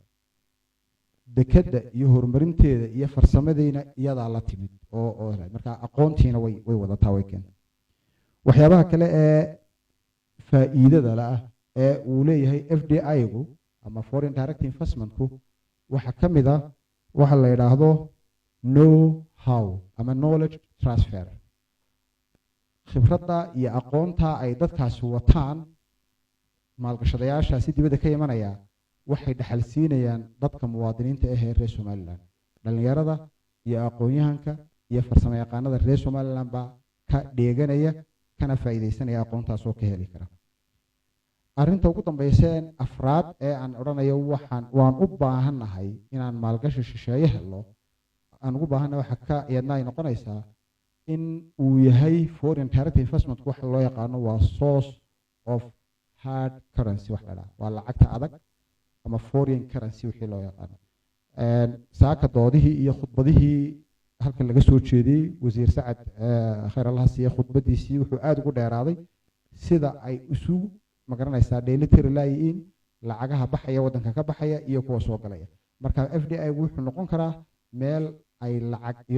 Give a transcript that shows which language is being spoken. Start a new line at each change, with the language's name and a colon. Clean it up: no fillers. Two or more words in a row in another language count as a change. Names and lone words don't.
Somali: dekadda iyo horumarinteeda iyo farsamadeyna iyadaa la timid oo marka aqoontiina way wadataa, way keentay. waxyaabaha kale ee faa'iidada la ah ee uu leeyahay FDI-gu ama
English: Foreign Direct Investmentku
Somali: waxa ka mid ah waxa la yidhaahdo
English: know how
Somali: ama
English: knowledge transfer.
Somali: khibradda iyo aqoonta ay dadkaasi wataan maalgashadayaashaasi dibadda ka imanaya waxay dhaxal siinayaan dadka muwaadiniinta ee reer Somaliland. dhalinyarada iyo aqoon-yahanka iyo farsamo yaqaanada reer Somaliland baa ka dheeganaya kana faa'iideysanaya aqoontaas oo ka heli kara. arrinta ugu dambaysa afraad ee aan odhanayo waan u baahannahay inaan maalgashi shisheeye helo, aan ugu baahannahay waxa ka iyadna ay noqonaysaa in uu yahay
English: foreign direct investment
Somali: waxa loo yaqaano waa
English: source of hard currency
Somali: wax la dhaha waa lacagta adag ama
English: foreign currency
Somali: wixii loo yaqaano. saaka doodihii iyo khudbadihii halkan laga soo jeediyey wasiir sacad khayr allaha siiye khudbadiisii wuxuu aada ugu dheeraaday sida ay isugu magaranaysaa dheelitiri laayiin lacagaha baxaya waddanka ka baxaya iyo kuwa soo galaya marka FDI wuxuu noqon karaa meel ay lacag iyo